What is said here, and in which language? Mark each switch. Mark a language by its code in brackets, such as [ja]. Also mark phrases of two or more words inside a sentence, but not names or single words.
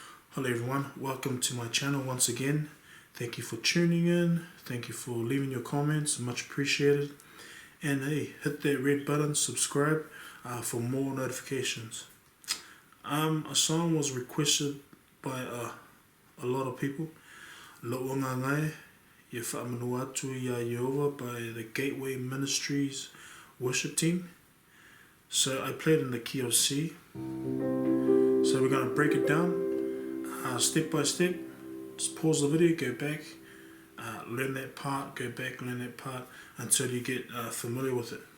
[en] Hello everyone, welcome to my channel once again. Thank you for tuning in, thank you for leaving your comments, much appreciated. And hey, hit that red button, subscribe for more notifications. A song was requested by a lot of people. Lo'onga ngai, ye faamanu atu ya Ieova by the Gateway Ministries worship team. So I played in the key of C. So we're going to break it down step by step. Just pause the video, go back, learn that part, go back, learn that part until you get familiar with it.